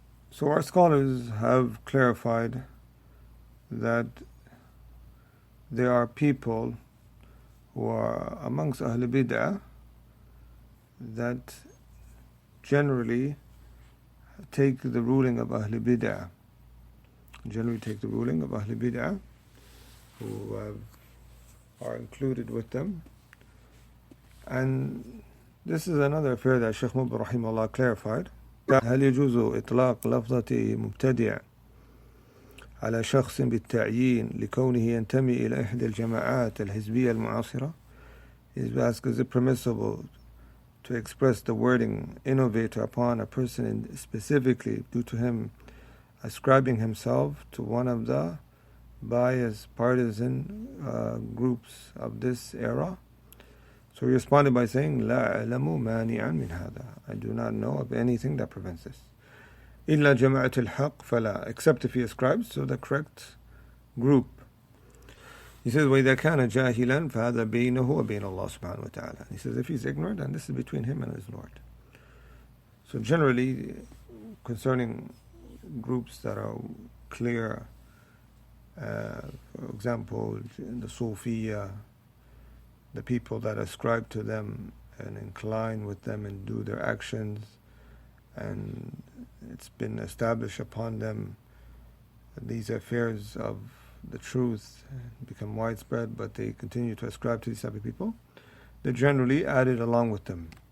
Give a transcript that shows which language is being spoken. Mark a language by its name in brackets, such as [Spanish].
[English] So our scholars have clarified that there are people who are amongst Ahl Bid'ah that generally take the ruling of Ahl Bid'ah. Generally take the ruling of Ahl Bid'ah, who are included with them. And this is another affair that Shaykh Mubin rahimahullah clarified. [Arabic] هل يجوز إطلاق لفظة مبتدع على شخص بالتعيين لكونه ينتمي إلى إحدى الجماعات الحزبية المعاصرة? [English] He's asked, is it permissible to express the wording innovator upon a person specifically due to him ascribing himself to one of the biased partisan groups of this era? So he responded by saying, [Arabic] لا أعلم مانعا من هذا. [English] I do not know of anything that prevents this. [Arabic] إلا جماعة الحق فلا, [English] except if he ascribes to the correct group. He says, [Arabic] وإذا كان جاهلا فهذا بينه وبين الله سبحانه وتعالى. [English] He says, if he's ignorant, then this is between him and his Lord. So generally, concerning groups that are clear, for example, the Salafiyyah, the people that ascribe to them and incline with them and do their actions, and it's been established upon them that these affairs of the truth become widespread, but they continue to ascribe to these type of people, they're generally added along with them.